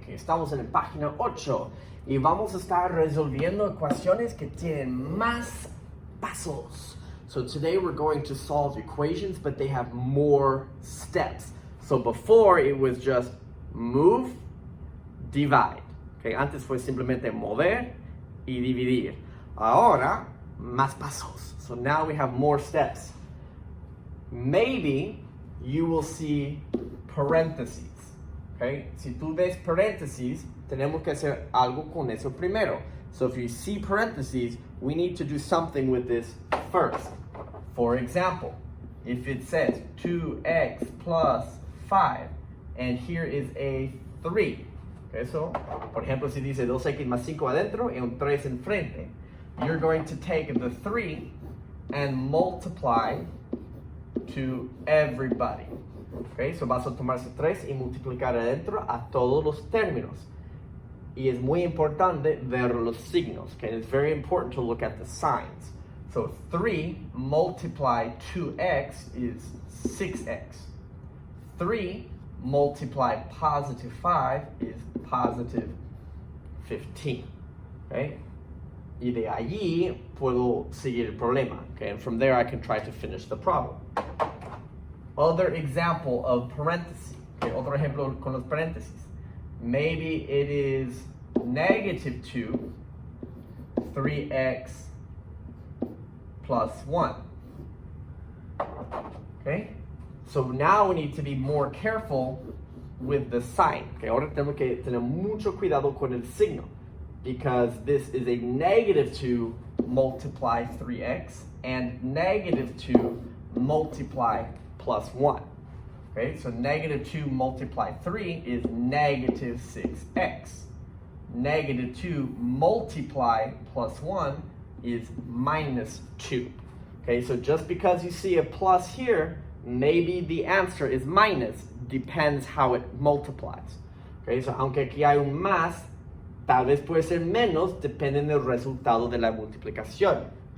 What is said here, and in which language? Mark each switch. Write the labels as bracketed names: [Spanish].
[Spanish] Okay, estamos en la página 8 y vamos a estar resolviendo ecuaciones que tienen más pasos. [English] So today we're going to solve equations, but they have more steps. So before it was just move, divide. [Spanish] Okay, antes fue simplemente mover y dividir. Ahora, más pasos. [English] So now we have more steps. Maybe you will see parentheses. Okay? [Spanish] Si tú ves parentheses, tenemos que hacer algo con eso primero. [English] So if you see parentheses, we need to do something with this first. For example, if it says 2x plus 5, and here is a 3. Okay, so, [Spanish] por ejemplo, si dice 2x más 5 adentro y un 3 enfrente, [English] you're going to take the 3 and multiply to everybody. [Spanish] Okay, so vas a tomar ese 3 y multiplicar adentro a todos los términos. Y es muy importante ver los signos. [English] Okay, it's very important to look at the signs. So 3 multiply 2x is 6x. 3 multiply positive 5 is positive 15. Okay? [Spanish] Y de allí puedo seguir el problema. [English] Okay? And from there I can try to finish the problem. Other example of parentheses. Okay? [Spanish] Otro ejemplo con los paréntesis. [English] Maybe it is negative 2, 3x plus 1. Okay? So now we need to be more careful with the sign. Okay? [Spanish] Ahora tenemos que tener mucho cuidado con el signo, [English] because this is a negative 2 multiply 3x and negative 2 multiply plus 1. Okay, so negative 2 multiply 3 is negative 6x. Negative 2 multiply plus 1 is minus 2. Okay, so just because you see a plus here, maybe the answer is minus, depends how it multiplies. [Spanish] Okay, so aunque aquí hay un más, tal vez puede ser menos, depende del resultado de la multiplicación.